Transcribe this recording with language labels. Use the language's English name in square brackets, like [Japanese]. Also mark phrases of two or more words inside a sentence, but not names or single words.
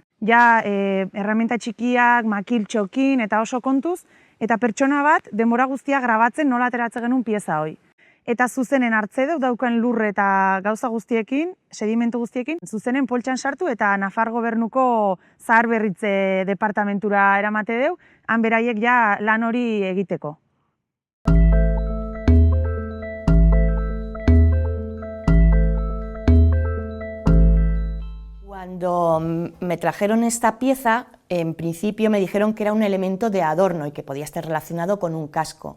[Basque] Ja, erramenta txikiak, makil txokin eta oso kontuz, eta pertsona bat denbora guztia grabatzen nola ateratzen genuen pieza hoi. Eta zuzenen hartze dut daukan lurre eta gauza guztiekin, sedimentu guztiekin, zuzenen poltsan sartu eta Nafar gobernuko zaharberritze departamentura eramate deu, han beraiek ja lan hori egiteko. [Spanish] Cuando me trajeron esta pieza, en principio me dijeron que era un elemento de adorno y que podía estar relacionado con un casco.